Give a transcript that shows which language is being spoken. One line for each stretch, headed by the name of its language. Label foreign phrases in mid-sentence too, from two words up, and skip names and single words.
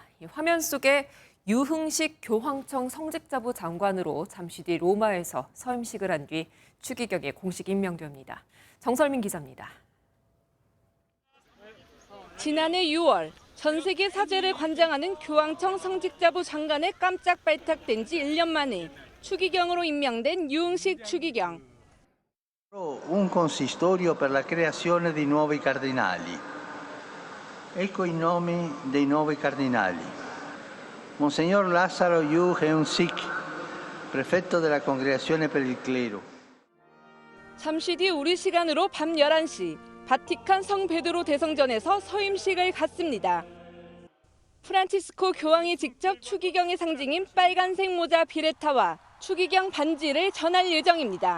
Korean: 이 화면 속에 유흥식 교황청 성직자부 장관으로 잠시 뒤 로마에서 서임식을 한 뒤 추기경에 공식 임명됩니다. 정설민 기자입니다. 지난해 6월 전 세계 사제를 관장하는 교황청 성직자부 장관에 깜짝 발탁된 지 1년 만에 추기경으로 임명된 유흥식 추기경.
Italian: Un consistorio per la creazione di nuovi cardinali. Ecco i nomi dei nuovi cardinali. Monsignor Lazzaro Yu Heung-sik, prefetto della Congregazione per il Clero.
Korean: 잠시 뒤 우리 시간으로 밤 11시 바티칸 성 베드로 대성전에서 서임식을 갖습니다. 프란치스코 교황이 직접 추기경의 상징인 빨간색 모자 비레타와 추기경 반지를 전할 예정입니다.